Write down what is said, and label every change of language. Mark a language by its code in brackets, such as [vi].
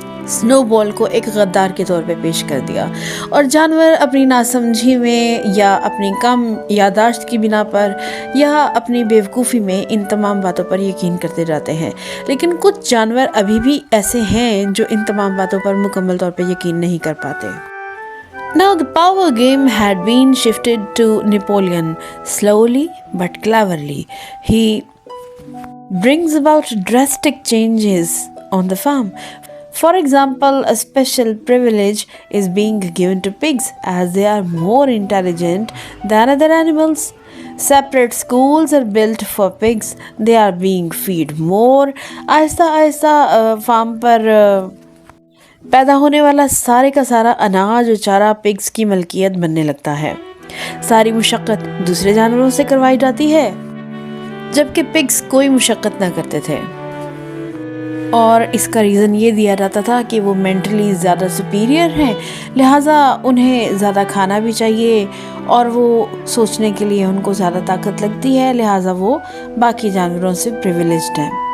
[ur] سنو بال کو ایک غدار کے طور پہ پیش کر دیا، اور جانور اپنی ناسمجھی میں یا اپنی کم یادداشت کی بنا پر یا اپنی بیوقوفی میں ان تمام باتوں پر یقین کرتے جاتے ہیں، لیکن کچھ جانور ابھی بھی ایسے ہیں جو ان تمام باتوں پر مکمل طور پہ یقین نہیں کر پاتے۔ [en] Now the power game had been shifted to Napoleon slowly but cleverly. He brings about drastic changes on the farm. For example, a special privilege is being given to pigs as they are more intelligent than other animals. Separate schools are built for pigs. They are being fed more. [ur] آہستہ آہستہ form پر پیدا ہونے والا سارے کا سارا اناج اور چارہ پگز کی ملکیت بننے لگتا ہے۔ ساری مشقت دوسرے جانوروں سے کروائی جاتی ہے، جبکہ پگز کوئی مشقت نہ کرتے تھے، اور اس کا ریزن یہ دیا جاتا تھا کہ وہ مینٹلی زیادہ سپیریئر ہیں، لہٰذا انہیں زیادہ کھانا بھی چاہیے اور وہ سوچنے کے لیے ان کو زیادہ طاقت لگتی ہے، لہٰذا وہ باقی جانوروں سے پریویلیجڈ ہیں۔